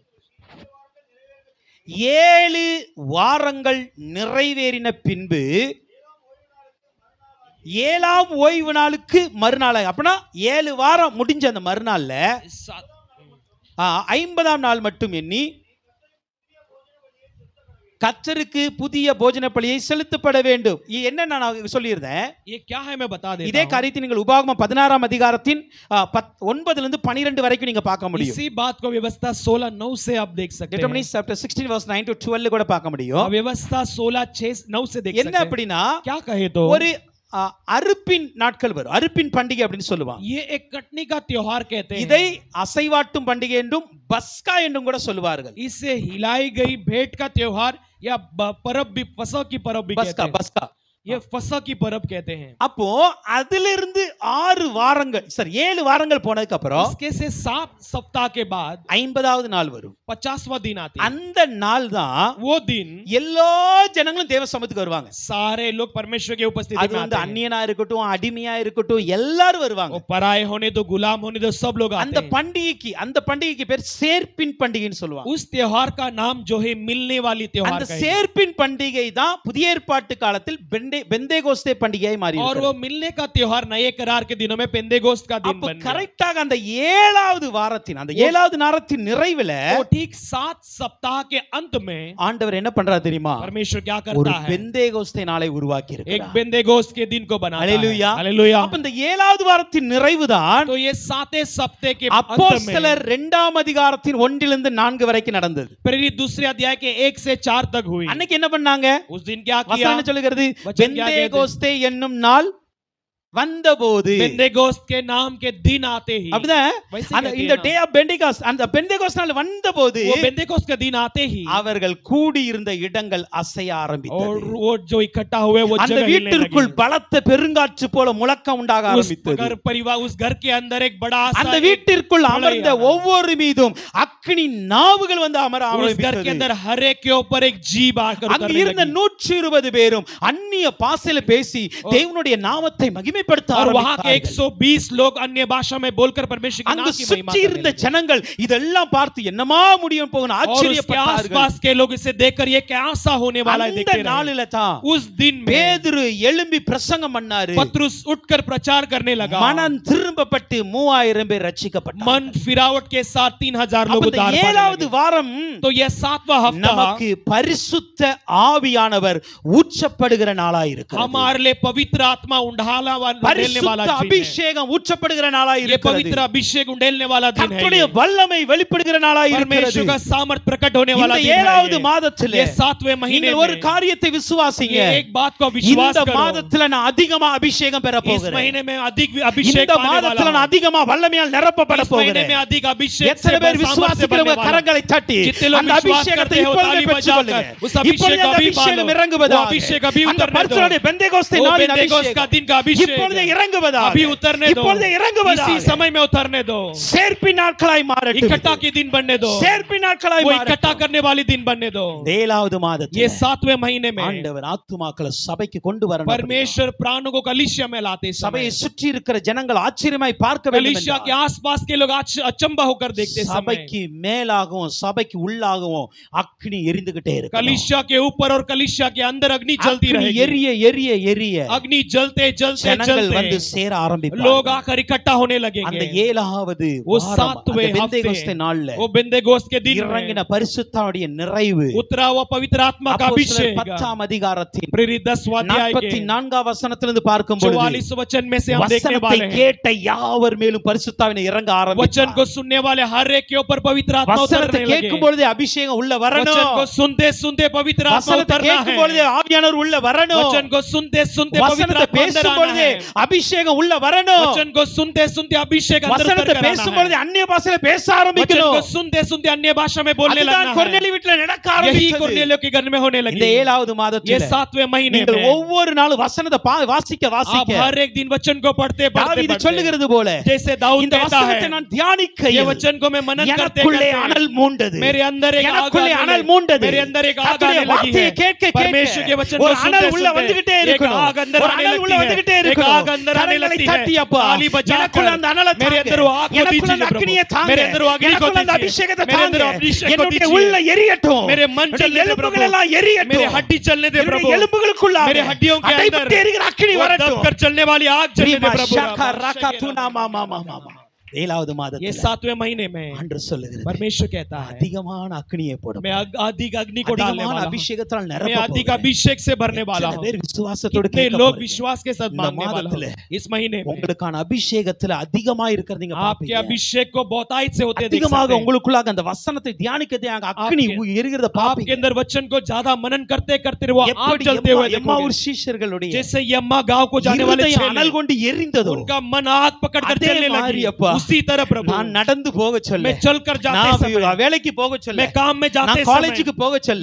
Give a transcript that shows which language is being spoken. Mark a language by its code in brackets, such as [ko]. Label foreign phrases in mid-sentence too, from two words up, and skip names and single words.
[ta] 7 வாரங்கள் நிறைவேறின பின்பு 7ஆம் ஓய்வு நாளுக்கு மறுநாள் அப்படின்னா 7 வாரம் முடிஞ்ச அந்த மறுநாள்ல 50ஆம் நாள் மட்டும் எண்ணி கர்த்தருக்கு புதிய போஜன பலியை செலுத்தப்பட வேண்டும். என்ன நான் சொல்லியிருந்தேன். [hi] ये क्या है मैं बता देता [ta] இதே காரியத்தை நீங்கள் உபாகமம் 16ஆம் அதிகாரத்தின் 9 ல இருந்து 12 வரைக்கும் நீங்க பார்க்க [hi] हूं। [ta] முடியும். [hi] इसी बात को व्यवस्था 16:9 से आप देख सकते हैं। [en] Deuteronomy chapter 16 verse 9 to 12 [ta] கூட பார்க்க முடியும். [hi] व्यवस्था 16:6-9 से देख सकते [ta] என்ன [hi] हैं। [ta] அப்படினா [hi] क्या कहे तो [ta] ஒரு அறுப்பின் நாட்கள் வரும். அறுப்பின் பண்டிகை அப்படின்னு சொல்லுவாங்க. [hi] ये एक कटनी का त्योहार कहते हैं। [ta] இதை அசைவாட்டும் பண்டிகை என்றும் பஸ்கா என்றும் கூட சொல்லுவார்கள். [hi] इसे हिलाई गई भेंट का त्योहार या परब भी फसह की परब भी कहते हैं। [ta] பஸ்கா [hi] ये फसह की परब कहते हैं। [ta] அப்போ அதிலிருந்து 6 வாரங்கள் சரி 7 வாரங்கள் போனதுக்கு அப்புறம் [hi] इसके से 7 सप्ताह के बाद [ta] 50வது நாள் வரும். [hi] 50वां दिन आते हैं। [ta] அந்த நாள் தான் [hi] वो दिन [ta] எல்லா ஜனங்களும் தேவ சமூகத்துக்கு வருவாங்க. [hi] सारे लोग परमेश्वर के उपस्थिति [ta] அது [hi] में [ta] வந்து [hi] आते हैं। [ta] அந்நியனா இருக்கட்டும் அடிமையா இருக்கட்டும் எல்லாரும் வருவாங்க. [hi] वो पराये होने दो गुलाम होने दो सब लोग आते [ta] அந்த [hi] हैं। [ta] பண்டிகைக்கு பேர் சேர்ப்பின் பண்டிகைன்னு சொல்லுவாங்க. [hi] उस त्योहार का नाम जो है मिलने वाली त्योहार [ta] அந்த [hi] का है। [ta] சேர்ப்பின் பண்டிகை தான் புதிய ஏற்பாட்டு காலத்தில் பெந்தேகோஸ்தே பண்டிகையாய் மாறி [hi] और वो मिलने का त्योहार नए करार के दिनों में पेंतेकोस्त का दिन [ta] அப்ப [hi] बन गया। [ta] கரெக்ட்டாக அந்த 7வது வாரத்தின் அந்த 7வது நாளத்தின் நிறைவில [hi] वो ठीक 7 सप्ताह के अंत में [ta] ஆண்டவர் என்ன பண்றாரு தெரியுமா? [hi] परमेश्वर क्या [ta] ஒரு [hi] करता है? [ta] பெந்தேகோஸ்தே நாளை உருவாக்கி [hi] एक [ta] இருக்கிறார். [hi] पेंतेकोस्त के दिन को बनाता है। हालेलुया। हालेलुया। [ta] அப்ப இந்த 7வது வாரத்தின் நிறைவுதான் [hi] तो ये 7वें सप्ताह के अंत में [ta] அப்போஸ்தலர் 2ஆம் அதிகாரத்தின் 1 லிருந்து 4 வரைக்கும் நடந்தது. [hi] प्रेरित दूसरे अध्याय के 1 से 4 तक हुई। [ta] அன்னைக்கு என்ன பண்ணாங்க? [hi] उस दिन क्या किया? [ta] வசனம் சொல்லுகிறது [hi] वचन क्या कहते हैं? [ta] பெந்தேகோஸ்தே என்னும் நாள் வந்தபோது [hi] बेंतेकोस्त के नाम के दिन आते ही [ta] அப்படிதான் [hi] वैसे [ta] அந்த [hi] कहते हैं [ta] இந்த [hi] ना। [en] day of Pentecost [ta] அந்த பெந்தேகோஸ்த் நாள் வந்தபோது [hi] वो बेंतेकोस्त का दिन आते ही [ta] அவர்கள் கூடி இருந்த இடங்கள் அசைய [hi] और [ta] ஆரம்பித்தது [hi] वो जो इकट्ठा हुए वो [ta] அந்த [hi] जगह हिलने [ta] வீட்டிற்குள் [hi] लगी। [ta] பலத்த பெருங்காற்று போல முழக்கம் உண்டாக [hi] उस [ta] ஆரம்பித்தது [hi] घर परिवार उस घर के अंदर एक बड़ा सा [ta] அந்த [hi] एक [ta] வீட்டிற்குள் [hi] प्रलय [ta] அமர்ந்த [hi] आया। [ta] ஒவ்வொரு மீதும் அக்கினி நாவுகள் வந்து அமர [hi] उस घर के [ta] ஆரம்பித்தது [hi] अंदर हर एक के ऊपर एक जीभ आकर [ta] அங்க [hi] उतरने [ta] இருந்த [hi] लगी। [ta] 120 பேரும் அந்நிய பாஷையில பேசி தேவனுடைய நாமத்தை மகிமைப்படுத்த [hi] और वहां के [ta] ஆரம்பித்தார்கள் [hi] 120 लोग अन्य भाषा में बोलकर परमेश्वर के [ta] அங்க [hi] नाम की महिमा [ta] சுற்றி [hi] करने [ta] இருந்த [hi] लगे। [ta] ஜனங்கள் இதெல்லாம் பார்த்து என்னமா முடியும் போகணும் [hi] और उसके [ta] ஆச்சரியப்பட்டார்கள் [hi] आसपास के लोग इसे देखकर ये कैसा होने वाला है [ta] அந்த [hi] देखते रहे। [ta] நாளில தான் [hi] उस दिन में [ta] பேதுரு எழும்பி பிரசங்கம் பண்ணாரு [hi] पतरस उठकर प्रचार करने लगा। [ta] மனம் திரும்பப்பட்டு 3000 பேர் ரட்சிக்கப்பட்டார்கள் [hi] मन फिरावट के साथ 3000 लोग [ta] அப்ப [hi] उद्धार [ta] இந்த [hi] पाने [ta] ஏழாவது [hi] लगे। [ta] வாரம் [hi] तो यह 7वां हफ्ता [ta] நமக்கு பரிசுத்த ஆவியானவர் ஊற்றப்படுகிற நாளாய் இருக்கிறது [hi] हमारे लिए पवित्र आत्मा उंडेलने वाला [ta] பரிசுத்த [hi] दिन है। [ta] அபிஷேகம் ஊற்றப்படுகிற நாளாய் [hi] ये [ta] இருக்கிறது [hi] पवित्र अभिषेक उंडेलने वाला दिन है। [ta] கர்த்தருடைய வல்லமை வெளிப்படுகிற நாளாய் இருக்கிறது [hi] परमेश्वर का सामर्थ प्रकट होने वाला [ta] இந்த [hi] दिन [ta] ஏழாவது [hi] है। [ta] மாதத்திலே [hi] ये 7वें महीने [ta] நீங்கள் ஒரு [hi] में [ta] காரியத்தை விசுவாசிங்க [hi] ये एक बात को विश्वास [ta] இந்த [hi] करो। [ta] மாதத்துல நான் அதிகமா அபிஷேகம் பெற [hi] इस [ta] போகிறேன் [hi] महीने में अधिक अभिषेक [ta] இந்த [hi] पाने [ta] மாதத்துல [hi] वाला [ta] நான் [hi] हूं। [ta] அதிகமா வல்லமையால் நிரப்பப்பட [hi] इस महीने [ta] போகிறேன் [hi] में अधिक अभिषेक से [ta] எத்தனை பேர் [hi] सामर्थ से बनने [ta] விசுவாசிக்கிறவங்க [hi] वाला हूं। [ta] கரங்களை தட்டி [hi] जितने लोग [ta] அந்த [hi] विश्वास [ta] அபிஷேகத்தை [hi] करते हो [ta] இப்பொழுதே [hi] ताली [ta] பெற்றுக்கொள்ளுங்க [hi] बजाकर उस अभिषेक [ta] இப்பொழுதே [hi] को [ta] அந்த [hi] अभी [ta] அபிஷேகம் [hi] पालो। वो [ta] இறங்குவதாக [hi] अभिषेक अभी [ta] அந்த [hi] उतरने दो। [ta] பரிசுத்த பெந்தேகோஸ்தே [hi] वो [ta] நாளின் [hi] बेंतेकोस्त का [ta] அபிஷேகம் [hi] दिन का अभिषेक [ta] இப்பொழுதே இறங்குவதாக [hi] अभी उतरने दो। [ta] இப்பொழுதே இறங்குவதாக [hi] इसी समय में उतरने दो। [ta] சேர்ப்பின் நாட்களாய் மாறட்டும் [hi] इकट्ठा के दिन बनने दो। [ta] சேர்ப்பின் நாட்களாய் [hi] वो [ta] மாறட்டும் [hi] इकट्ठा करने वाली दिन बनने दो। [ta] ஏழாவது [hi] ये [ta] மாதத்திலே [hi] 7वें महीने में [ta] ஆண்டவர் ஆத்துமாக்களை சபைக்கு கொண்டு வரணும் [hi] परमेश्वर प्राणों को कलीसिया में लाते समय [ta] சபையை சுற்றி இருக்கிற ஜனங்கள் ஆச்சரியமாய் பார்க்க வேண்டும் [hi] कलीसिया के [ta] என்றால் [hi] आसपास के लोग अचंभा होकर देखते समय [ta] சபைக்கு மேலாகவும் சபைக்கு உள்ளாகவும் அக்னி எரிந்துகிட்டே இருக்கு [hi] कलीसिया के ऊपर और कलीसिया के अंदर अग्नि जलती रहेगी। [ta] எரிய எரிய எரிய [hi] अग्नि जलते जलते [ta] ஜனங்கள் வந்து [hi] जलते [ta] சேர [hi] लोग [ta] ஆரம்பிப்பார்கள் [hi] आकर इकट्ठा होने [ta] அந்த [hi] लगेंगे। [ta] ஏழாவது [hi] वो [ta] வாரம், [hi] 7वें [ta] அந்த பெந்தேகோஸ்தே நாள்ல [hi] वो बेंतेकोस्त के दिन [ta] இறங்கின [hi] में [ta] பரிசுத்தாவுடைய நிறைவு [hi] उतरा हुआ पवित्र आत्मा का [ta] அப்போஸ்தலர் [hi] अभिषेक [ta] 10ஆம் அதிகாரத்தின் [hi] प्रेरित 10वां अध्याय के [ta] 44ஆம் வசனத்திலிருந்து பார்க்கும் பொழுது [hi] 44 वचन में से हम देखने [ta] வசனத்தை [hi] वाले हैं। [ta] கேட்ட யாவர் மேலும் பரிசுத்தாவினை இறங்க [hi] वचन [ta] ஆரம்பித்தார் [hi] को सुनने वाले हर एक के ऊपर पवित्र आत्मा [ta] வசனத்தை [hi] उतरने लगे। [ta] கேட்கும் பொழுது அபிஷேகம் உள்ள வரணும் [hi] वचन को सुनते सुनते पवित्र आत्मा [ta] வசனத்தை [hi] उतरना [ta] கேட்கும் பொழுது [hi] है। [ta] ஆவியானவர் உள்ள வரணும் [hi] वचन को सुनते सुनते पवित्र [ta] வசனத்தை [hi] आत्मा अंदर [ta] பேசும் [hi] आना [ta] பொழுது [hi] है। [ta] அபிஷேகம் உள்ள வரணும் [hi] वचन को सुनते सुनते अभिषेक अंदर [ta] வசனத்தை [hi] उतर कर [ta] பேசும் [hi] आना [ta] பொழுது [hi] है। [ta] அந்நிய பாஷையில பேச [hi] वचन [ta] ஆரம்பிக்கணும் [hi] को सुनते सुनते अन्य भाषा में बोलने [ta] அதுதான் [hi] लगना [ta] கொர்நேலி [hi] है। [ta] வீட்டுல நடக்க [hi] यही [ta] ஆரம்பிச்சது [hi] कुरनेलियो के घर में होने [ta] இந்த [hi] लगी। [ta] ஏழாவது [hi] ये [ta] மாதத்துல [hi] 7वें महीने [ta] நீங்கள் [hi] में [ta] ஒவ்வொரு நாளும் வசனத்தை வாசிக்க [hi] आप [ta] வாசிக்க [hi] हर एक दिन वचन को पढ़ते पढ़ते [ta] தாவீது [hi] पढ़ते [ta] சொல்லுகிறது போல [hi] जैसे दाऊद [ta] இந்த [hi] कहता [ta] வசனத்தை [hi] है [ta] நான் [hi] ये [ta] தியானிக்கையில் [hi] वचन को मैं मनन करते [ta] எனக்குள்ளே [hi] करते [ta] அனல் மூண்டது [hi] मेरे अंदर एक आग [ta] எனக்குள்ளே [hi] आने [ta] அனல் [hi] लगी। [ta] மூண்டது [hi] मेरे अंदर एक आग [ta] கர்த்தருடைய [hi] आने लगी [ta] வார்த்தையை [hi] है। [ta] கேட்க [hi] परमेश्वर के [ta] கேட்க [hi] वचन [ta] ஒரு [hi] को [ta] அனல் [hi] सुनते [ta] உள்ள வந்துகிட்டே [hi] सुनते एक [ta] இருக்கணும் [hi] आग अंदर [ta] ஒரு [hi] आने [ta] அனல் உள்ள [hi] लगती [ta] வந்துகிட்டே [hi] है। एक [ta] இருக்கணும் [hi] आग अंदर आने [ta] கரங்களை [hi] लगती [ta] தட்டி [hi] है। [ta] அப்பா [hi] ताली बजाकर [ta] எனக்குள்ள அந்த அனலை [hi] मेरे [ta] தாங்க [hi] अंदर वो आग को [ta] எனக்குள்ள அந்த [hi] दीजिए [ta] அக்னியை [hi] प्रभु। [ta] தாங்க [hi] मेरे अंदर वो अग्नि को [ta] எனக்குள்ள அந்த [hi] दीजिए। [ta] அபிஷேகத்தை [hi] मेरे [ta] தாங்க [hi] अंदर अभिषेक को [ta] என்னுடைய [hi] दीजिए। [ta] உள்ள எரியட்டும் [hi] मेरे मन [ta] என்னுடைய [hi] चलने दे [ta] எலும்புகள் [hi] प्रभु। [ta] எல்லாம் எரியட்டும் [hi] मेरे हड्डी चलने दे प्रभु। [ta] என்னுடைய எலும்புகளுக்குள்ள [hi] मेरे हड्डियों के अंदर [ta] அடைபட்டு எரிகிற அக்னி [hi] वो [ta] வரட்டும் [hi] दबकर चलने वाली आग चलने दे प्रभु। ஷாக்கா ராக்கா தூனா மாமா மாமா ஏழாவது ये [ta] மாதத்துல [hi] 7वें महीने में [ta] ஆண்டவர் சொல்லுகிறது [hi] परमेश्वर कहता है [ta] அதிகமான அக்னியை போடும் [hi] मैं अधिक अग्नि को डालने [ta] அதிகமான [hi] वाला हूं। [ta] அபிஷேகத்தால் [hi] मैं [ta] நிரப்ப [hi] अधिक [ta] போகிறேன். [hi] अभिषेक से भरने वाला [ta] எத்தனை [hi] हूं। [ta] பேர் விசுவாசத்தோடு [hi] कितने [ta] கேட்க [hi] लोग [ta] போறீங்க? [hi] विश्वास के साथ [ta] இந்த [hi] मांगने वाला [ta] மாதத்துல [hi] हूं। इस महीने में [ta] உங்களுக்கான அபிஷேகத்துல அதிகமா இருக்கிறது நீங்க [hi] आपके [ta] பாப்பீங்க [hi] अभिषेक को बहुतायत से होते देख [ta] அதிகமாக [hi] सकते हैं। [ta] உங்களுக்குள்ளாக அந்த வசனத்தை தியானிக்கதே அங்க அக்னி எரிகிறத [hi] आपके [ta] பாப்பீங்க [hi] अंदर वचन को ज्यादा मनन करते करते वो आग [ta] எப்படி [hi] जलते हुए देखोगे। [ta] எம்மாவூர் சீஷர்களுடைய [hi] जैसे यम्मा गांव को जाने वाले [ta] இருதயம் [hi] चेले, [ta] அனல் கொண்டு எரிந்ததோ [hi] उनका मन आग पकड़कर [ta] அதே [hi] चलने [ta] மாதிரி [hi] लगी। [ta] அப்பா, [hi] उसी तरह प्रभु [ta] நான் நடந்து போக சொல்ல [hi] मैं चलकर जाते [ta] நான் [hi] समय, [ta] வேலைக்கு போக சொல்ல [hi] मैं काम में जाते [ta] நான் [hi] समय, [ta] காலேஜுக்கு போக சொல்ல